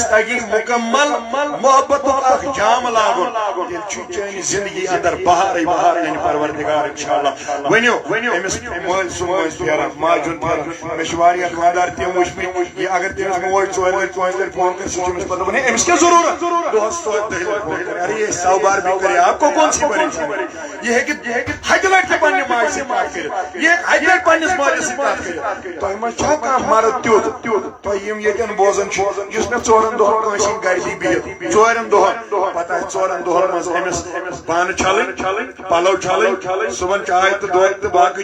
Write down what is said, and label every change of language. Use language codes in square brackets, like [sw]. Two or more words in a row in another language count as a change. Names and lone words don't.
[ks] تگی مُکمل محبتُک اکھ جام لاگُن تیٚلہِ چھُ چٲنہِ زندگی اندر بہارٕے بہار اَنہِ پروردگار انشاءاللہ ؤنِو أمِس مٲلۍ سُنٛد مٲنٛزۍ پھیران ماجہِ ہُنٛد پھیران مےٚ چھِ واریاہ خانٛدار تِم وٕچھمٕتۍ یہِ اگر تٔمِس موج 4 لٹہِ 5 لٹہِ فون کرِ سُہ چھُ أمِس پتہٕ دپان ہے أمِس کیٛاہ ضروٗرت دۄہس 2 لٹہِ فون کرِ [ur] ارے یہ 100 بار بھی کرے آپ کو کون سی پریشانی [ks] یہ ہیٚکہِ 100 لٹہِ تہِ پننہِ ماجہِ سۭتۍ کتھ کٔرِتھ یہ ہیٚکہِ 100 لٹہِ پننِس مٲلِس سۭتۍ کتھ کٔرِتھ تۄہہِ منٛز چھا کانٛہہ مرد تیُتھ تۄہہِ یِم ییٚتٮ۪ن بوزان چھِ یُس مےٚ 4 دۄہن کٲنٛسہِ ہٕنٛدِ گرِ دی بِہِتھ 4 دۄہن پتہٕ آسہِ 4 دۄہن منٛز أمِس بانہٕ چھلٕنۍ پلو چھلٕنۍ صُبحن چاے تہٕ دۄد تہٕ باقٕے